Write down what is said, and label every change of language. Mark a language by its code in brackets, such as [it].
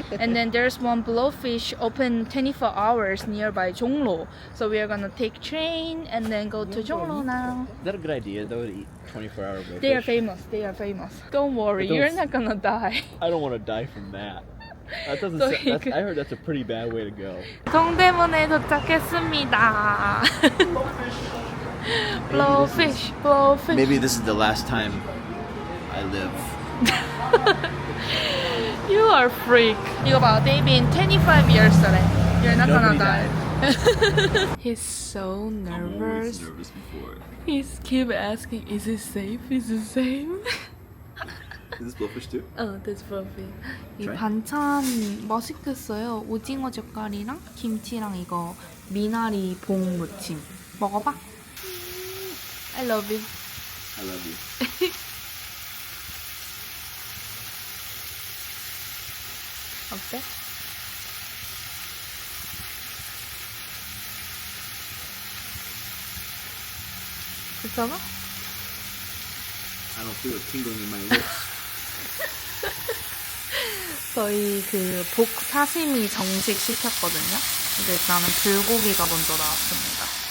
[en] And then there's one blowfish open 24 hours nearby Jonglo. So we are gonna take train and then go to Jonglo now. Is that a good idea, though, to eat 24-hour blowfish? They are famous. They are famous. Don't worry, But don't- you're not gonna die. I don't want to die from that. That doesn't. So That's, you could- I heard that's a pretty bad way to go. [ko] 동대문에 도착했습니다. [en] blowfish. Maybe this is the last time I live. You are a freak. [ko] 이거 봐, [en] they've been 25 years today. You're not Nobody gonna die. He's so nervous. nervous before. He's keep asking, is it safe? Is it safe? Is this blowfish too? that's perfect. 이 Try. [ko] 반찬 맛있겠어요. 오징어 젓갈이랑 김치랑 이거 미나리 봉 무침. 먹어봐. [en] I love you. I love you. [ko] 어때? 괜찮아? [en] I don't feel it tingling in my lips. [ko] 저희 그 복 사시미 정식 시켰거든요. 근데 나는 불고기가 먼저 나왔습니다.